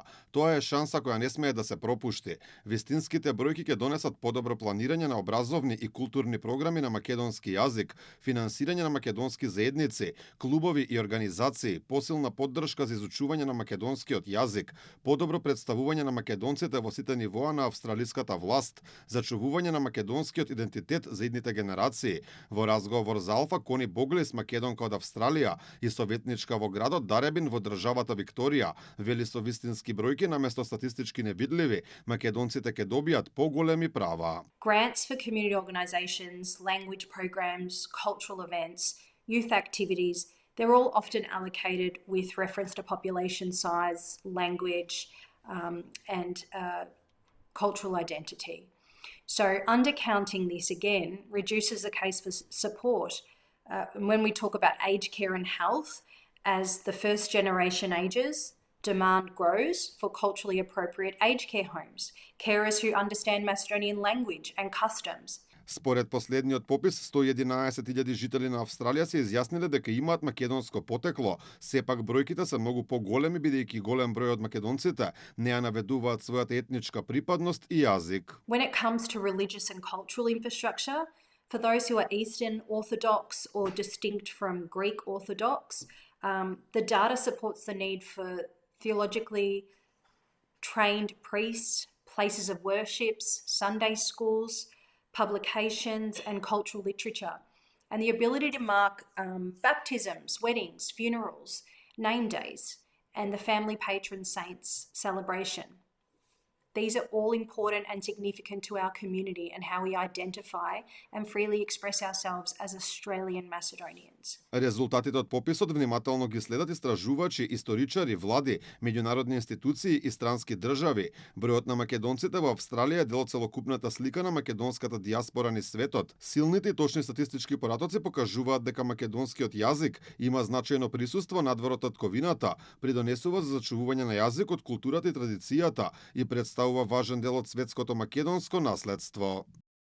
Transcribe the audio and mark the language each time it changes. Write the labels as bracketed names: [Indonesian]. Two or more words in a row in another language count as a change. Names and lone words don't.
[Macedonian] Тоа е шанса која не смее да се пропушти. Вистинските бројки ќе донесат подобро планирање на образовни и културни програми на македонски јазик, финансирање на македонски заедници, клубови и организации, посилна поддршка за изучување на македонскиот јазик, подобро представување на македонците во сите нивоа на австралиската власт, зачувување на македонскиот идентитет за идните генерации. Во разговор за Алфа, Кони Боглис, македонка од Австралија и советничка во градот Даребин во државата Викторија, вели со вистински бројки наместо статистички невидливи, македонците ќе добијат поголеми права. [English] Grants for community organisations, language programs, cultural events, youth activities, they're all often allocated with reference to population size, language, and cultural identity. So undercounting this again reduces the case for support. When we talk about aged care and health, as the first generation ages, demand grows for culturally appropriate aged care homes, carers who understand Macedonian language and customs. [Macedonian] Според последниот попис, 111.000 жители на Австралија се изјасниле дека имаат македонско потекло. Сепак бројките се многу поголеми, бидејќи голем број од македонците не ја наведуваат својата етничка припадност и јазик. [English] When it comes to religious and cultural infrastructure, for those who are Eastern Orthodox or distinct from Greek Orthodox, the data supports the need for theologically trained priests, places of worships, Sunday schools, publications and cultural literature, and the ability to mark baptisms, weddings, funerals, name days, and the family patron saints celebration. These are all important and significant to our community and how we identify and freely express ourselves as Australian Macedonians. [Macedonian] Резултатите од пописот внимателно ги следат истражувачи, историчари, влади, меѓународни институции и странски држави. Бројот на македонците во Австралија е дел од целокупната слика на македонската дијаспора низ светот. Силните и точни статистички поратоци покажуваат дека македонскиот јазик има значајно присуство надвор од татковината, придонесува за зачувување на јазикот, културата и традицијата и представува важен дел од светското македонско наследство.